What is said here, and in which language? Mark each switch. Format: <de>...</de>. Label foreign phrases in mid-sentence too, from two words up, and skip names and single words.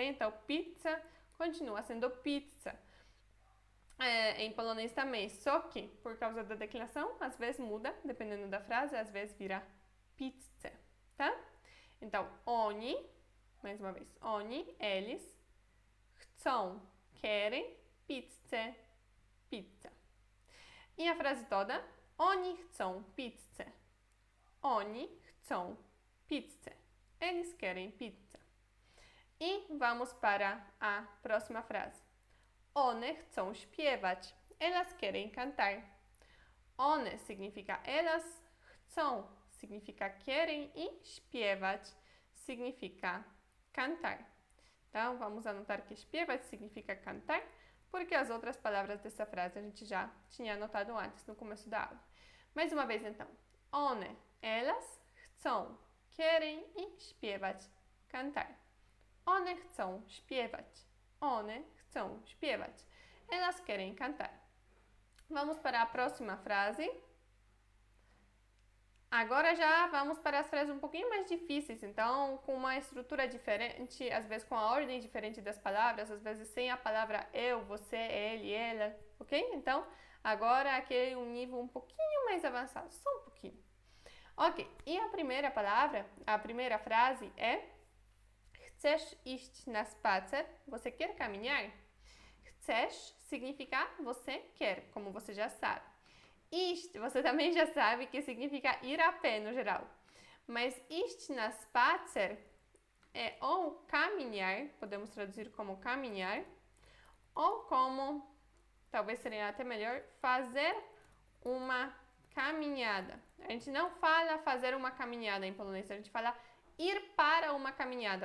<pt>Então, pizza continua sendo pizza. Em polonês também, só que por causa da declinação, às vezes muda, dependendo da frase, às vezes vira pizza, tá? Então, oni, mais uma vez, oni, eles, chcą, querem, pizza, pizza. E a frase toda,</pt> <pl>oni chcą pizzę. Oni chcą pizzę.</pl> <pt>Eles querem pizza. E vamos para a próxima frase.</pt> <pl>One chcą śpiewać.</pl> <pt>Elas querem cantar. One significa elas, chcą significa querem e śpiewać significa cantar. Então, vamos anotar que śpiewać significa cantar, porque as outras palavras dessa frase a gente já tinha anotado antes, no começo da aula. Mais uma vez, então. One, elas chcą, querem</pt> <pl>i śpiewać,</pl> <pt>cantar.</pt> <pl>One chcą śpiewać. One chcą śpiewać.</pl> <pt>Elas querem cantar. Vamos para a próxima frase. Agora já vamos para as frases um pouquinho mais difíceis, então com uma estrutura diferente, às vezes com a ordem diferente das palavras, às vezes sem a palavra eu, você, ele, ela, ok? Então, agora aqui é um nível um pouquinho mais avançado, só um pouquinho. Ok, e a primeira palavra, a primeira frase é</pt> <pl>Chcesz iść na spacer?</pl> <pt>Você quer caminhar? Chcesz significa você quer, como você já sabe. Iść, você também já sabe que significa ir a pé no geral. Mas</pt> <pl>iść na spacer</pl> <pt>é ou caminhar, podemos traduzir como caminhar, ou como, talvez seria até melhor, fazer uma caminhada. A gente não fala fazer uma caminhada em polonês, a gente fala ir para uma caminhada.</pt>